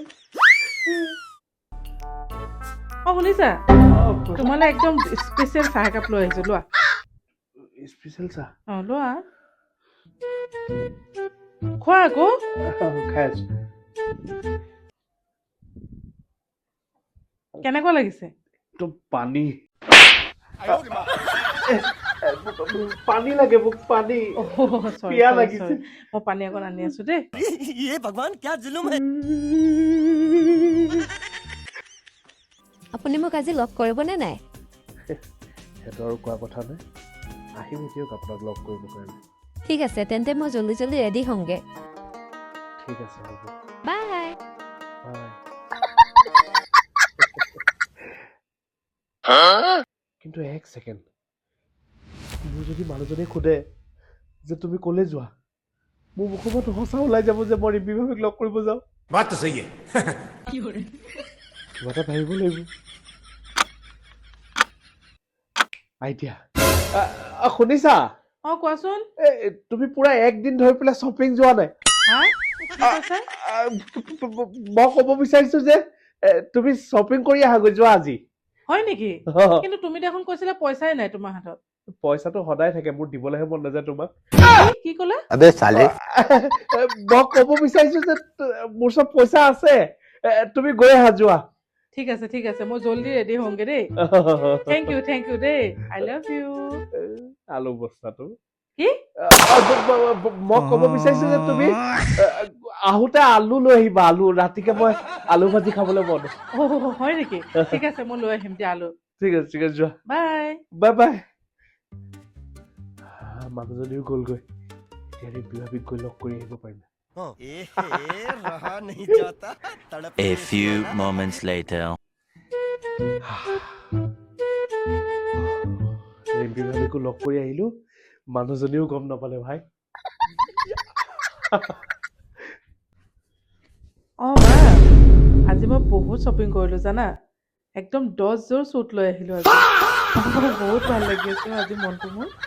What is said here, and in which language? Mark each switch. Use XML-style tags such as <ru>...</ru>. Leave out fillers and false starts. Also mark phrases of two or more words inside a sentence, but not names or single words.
<as>শুনিছা তোমালে একদম স্পেচিয়েল চাহ একাপ লৈ আহিছো লোৱা স্পেচিয়েল চাহ লোৱা খোৱা আকৌ খাই আছো কেনেকুৱা লাগিছে একদম পানী</as> <zh>哎呦我的妈！</zh> <as>পানী লাগে মোক পানী পিয়া লাগিছে মই পানী অকণ আনি আছো দেই</as> <hi>ये भगवान क्या जुलुम है</hi> <as>আপুনি মোক আজি লগ কৰিবনে নাই সেইটো আৰু কোৱা কথা নাই আহিম এতিয়াও আপোনাক লগ কৰিব কাৰণে ঠিক আছে তেন্তে মই জল্দি জল্দি ৰেডি হওঁগে ঠিক আছে হ'ব বাই বাই কিন্তু এক ছেকেণ্ড মোৰ যদি মানুহজনে সোধে যে তুমি কলে যোৱা মোৰ মুখৰ পৰা সঁচা ওলাই যাব যে মই ৰিম্পী ভাবিক লগ কৰিব যাওঁ</as> <hi>बात तो सही है</hi> <as>কিবা এটা ভাবিব লাগিব আইডিয়া শুনিছা কোৱাচোন তুমি পুৰা একদিন ধৰি পেলাই শ্বপিং যোৱা নাই হা কি কৈছা মই ক'ব বিচাৰিছো যে তুমি শ্বপিং কৰি আহাগৈ যোৱা আজি হয় নেকি কিন্তু তুমি দেখোন কৈছিলা পইচাই নাই তোমাৰ হাতত পইচাটো সদায় থাকে মোৰ দিবলৈহে মন নাযায় তোমাক কি ক'লা</as> <hi>अबे साले</hi> <as>মই ক'ব বিচাৰিছো যে মোৰ চব পইচা আছে তুমি গৈ আহা যোৱা ঠিক আছে মই জল্দি ৰেডি হওঁগে দেই</as> <en>thank you</en> <as>দেই</as> <en>I love you</en> <as>আলু বস্তাটো কি মই ক'ব বিচাৰিছো যে তুমি আহোতে আলু লৈ আহিবা আলু ৰাতিকে মই আলু ভাজি খাবলৈ মন হয় নেকি ঠিক আছে মই লৈ আহিম দিয়া আলু ঠিক আছে যোৱা বাই বাই বাই মানুহজনীও গ'লগৈ এতিয়া ৰিম্পী ভাবিক গৈ লগ কৰি আহিব পাৰিম</as> <hi>रहा नहीं जाता तड़प</hi> <en>A few moments later.</en> <as>ৰিম্পী ভাবিকো লগ কৰি আহিলো মানুহজনীও গম নাপালে ভাই মা আজি মই বহুত শ্বপিং কৰিলো জানা একদম 10 যোৰ চুট লৈ আহিলো আজি বহুত ভাল লাগি আছে আজি মনটো মোৰ</as>